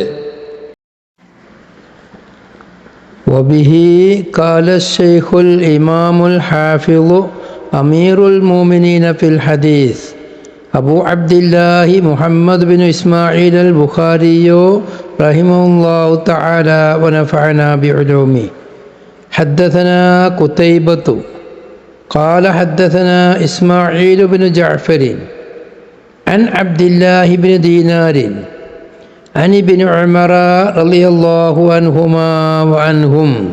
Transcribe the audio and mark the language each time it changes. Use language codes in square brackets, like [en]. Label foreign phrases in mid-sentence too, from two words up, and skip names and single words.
[ar] وبه قال الشيخ الإمام الحافظ أمير المؤمنين في الحديث أبو عبد الله محمد بن إسماعيل البخاري رحمه الله تعالى ونفعنا بعلومه. حدثنا قتيبة قال حدثنا إسماعيل بن جعفر عن عبد الله بن دينار عن ابن عمر رضي الله عنهما وعنهم